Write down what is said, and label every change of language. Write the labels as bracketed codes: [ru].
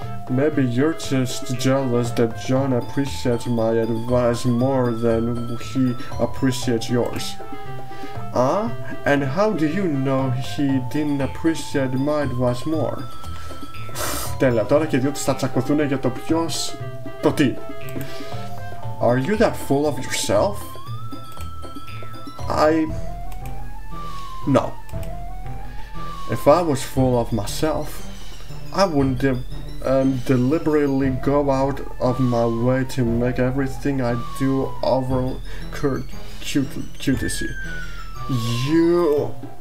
[en] Maybe you're just jealous that John appreciates my advice more than he appreciates yours. And how do you know he didn't appreciate my advice more? [el] Τέλεια, τώρα και διότι θα τσακωθούν για το ποιος... το τι. [en] Are you that full of yourself? No. If I was full of myself, I wouldn't deliberately go out of my way to make everything I do over cutesy. You...